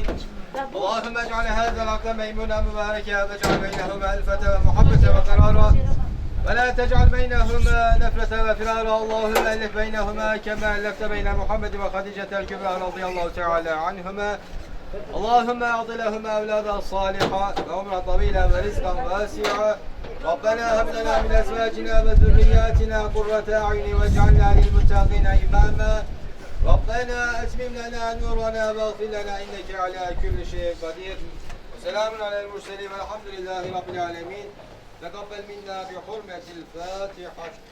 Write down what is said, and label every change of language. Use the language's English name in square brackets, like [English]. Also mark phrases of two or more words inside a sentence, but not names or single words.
[Arabic] اللهم اجعل هذا العقد ميمونا مباركا واجعل بينهما ألفة ومحبة وقرارا. ولا تجعل بينهما نفرة وفرارا. اللهم ألف بينهما كما ألفت بين محمد وخديجة الكبرى رضي الله تعالى عنهما. اللهم أعط لهما أولادا صالحة وعمرا طويلا ورزقا واسعا. ربنا هب لنا من ازواجنا وذرياتنا قرة اعين واجعلنا للمتقين اماما ربنا اتمم لنا نورنا واغفر لنا انك على كل شيء قدير وسلام على المرسلين والحمد لله رب العالمين تقبل منا بحرمة الفاتحة.